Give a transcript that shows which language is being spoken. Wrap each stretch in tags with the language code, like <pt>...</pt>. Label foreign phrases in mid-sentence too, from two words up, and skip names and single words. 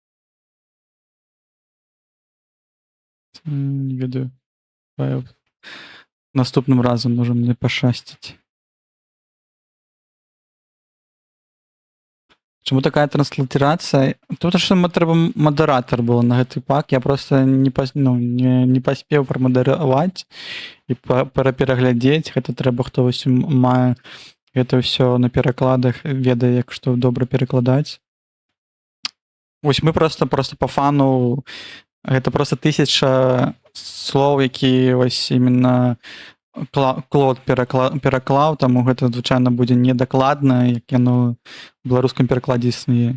<be>Не ведаю.</be> <uk>Наступним разом може мені пощастить. Чому така транслітерація? Тут що треба модератор було на гэты пак.</uk> <be>Я просто не паспеў прамадэраваць і пераглядзець. Гэта трэба хто вось мае гэта ўсё на перакладах, ведае, як што добра перакладаць. Вось мы просто</be> <ru>по фану</ru> <be>гэта просто 1000 слоў, які вось именно Клод пераклаў, таму гэта звычайна будзе недакладна, як яно у беларускім перакладзе існуе.</be>